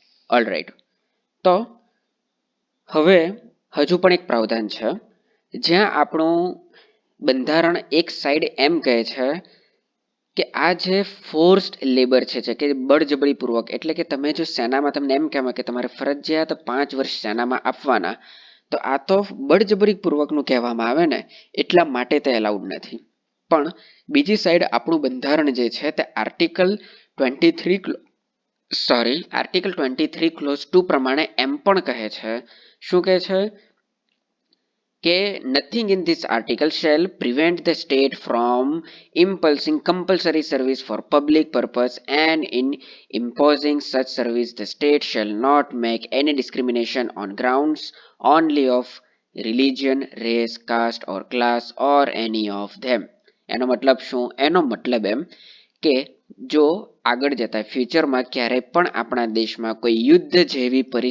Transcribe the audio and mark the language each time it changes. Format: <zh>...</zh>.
<gu>Alright, તો હવે હજુ પણ એક પ્રાવધાન છે જ્યાં આપણું બંધારણ એક સાઈડ એમ કહે છે કે આ જે ફોર્સ્ડ લેબર છે કે બળજબરીપૂર્વક, એટલે કે તમે જો સેનામાં, તમને એમ કહેવામાં કે તમારે ફરજિયાત 5 વર્ષ સેનામાં આપવાના, તો આ તો બળજબરીપૂર્વકનું કહેવામાં આવે ને, એટલા માટે તે એલાઉડ નથી. પણ બીજી સાઈડ આપણું બંધારણ જે છે તે આર્ટિકલ 23 ક્લોઝ 2 પ્રમાણે એમ પણ કહે છે, શું કહે છે</gu> <en>કે nothing in this article shall prevent the state from imposing compulsory service for public purpose, and in imposing such service the state shall not make any discrimination on grounds only of religion, race, caste or class or any of them.</en> <gu>એનો મતલબ શું? એનો મતલબ એમ કે જો આગળ જતા ફ્યુચરમાં ક્યારેય પણ આપણા દેશમાં કોઈ યુદ્ધ જેવી</gu>